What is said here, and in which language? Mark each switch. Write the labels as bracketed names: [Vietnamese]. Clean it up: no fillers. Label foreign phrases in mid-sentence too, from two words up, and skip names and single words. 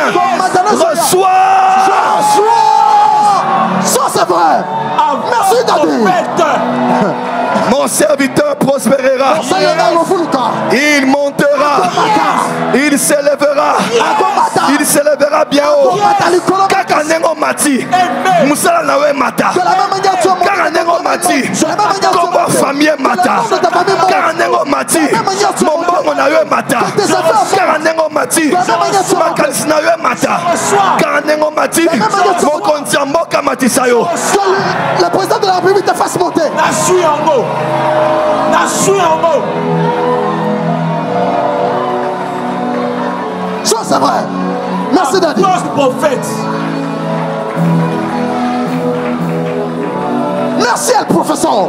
[French] Reçois. Ça c'est vrai. Merci David. Mon serviteur prospérera. Il montera. Il s'élèvera. Il s'élèvera bien haut. [Lingala] Kakanengo mati. Musala nawe mata. Kakanengo mati. Kombo famille mata. Kakanengo mati. Mombongo nawe mata. Kakanengo mati. Makalisi nawe mata. Kakanengo mati. Mokonzi mboka mati sayo. [French] Le président de la République te fasse monter. Nasui en haut. Nasui en haut. Ça c'est vrai. Merci Daddy. Prophète. Merci à le professeur.